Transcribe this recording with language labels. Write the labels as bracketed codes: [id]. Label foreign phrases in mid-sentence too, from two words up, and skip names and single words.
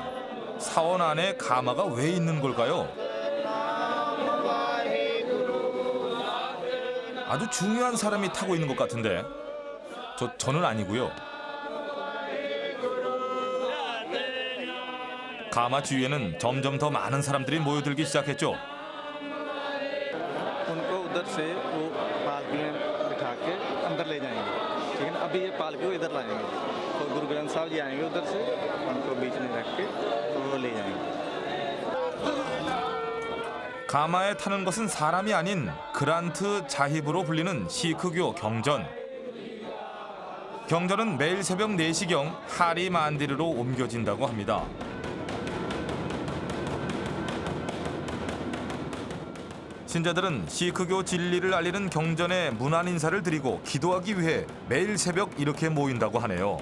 [ko] 사원 안에 가마가 왜 있는 걸까요? 아주 중요한 사람이 타고 있는 것 같은데 저는 아니고요. 가마 주위에는 점점 더 많은 사람들이 모여들기 시작했죠. [hi] उनको उधर से वो पालकी में बिठा के अंदर ले जाएंगे लेकिन अभी ये पालकी को इधर लाएंगे तो गुरु ग्रंथ साहब जी आएंगे उधर से उनको बीच में रख के तो वो ले जाएंगे [ko] 가마에 타는 것은 사람이 아닌 그란트 자힙으로 불리는 시크교 경전. 경전은 매일 새벽 4시경 하리 만디르로 옮겨진다고 합니다. 신자들은 시크교 진리를 알리는 경전에 문안 인사를 드리고 기도하기 위해 매일 새벽 이렇게 모인다고 하네요.